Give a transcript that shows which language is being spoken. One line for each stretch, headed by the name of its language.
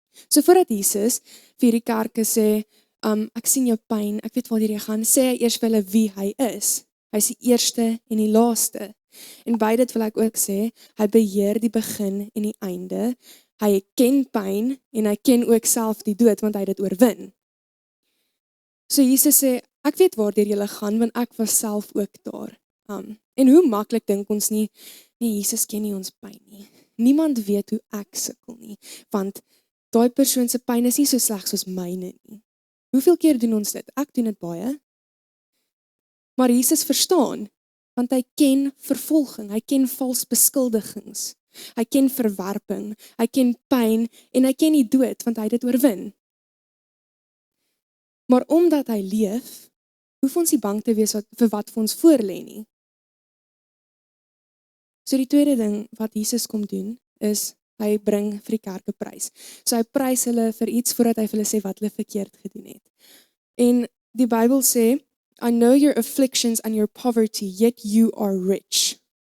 Afrikaans: So voordat Jesus vir die kerke sê, ek sien jou pyn, ek weet waar jy gaan, sê hy eers vir hulle wie hy is. Hy is die eerste en die laaste. En by dit wil ek ook sê, hy beheer die begin en die einde. Hy ken pyn en hy ken ook self die dood, want hy het dit oorwin. So Jesus sê, ek weet waardeur julle gaan, want ek was self ook daar. En hoe maklik dink ons nie, nee, Jesus ken nie ons pyn nie. Niemand weet hoe ek sukkel nie, want daai persoon se pyn is nie so sleg soos myne nie. Hoeveel keer doen ons dit? Ek doen dit baie. Maar Jesus verstaan, want hy ken vervolging, hy ken vals beskuldigings. Hy ken verwerping, hy ken pyn en hy ken die dood, want hy het dit oorwin. Maar omdat hy leef, hoef ons nie bang te wees vir wat vir ons voorlê nie. So die tweede ding wat Jesus kom doen, is Hy bring vir die kerk 'n prys. So hy prys hulle vir iets voordat hy vir hulle sê wat hulle verkeerd gedoen het. En die Bybel sê,
English: I know your afflictions and your poverty, yet you are rich.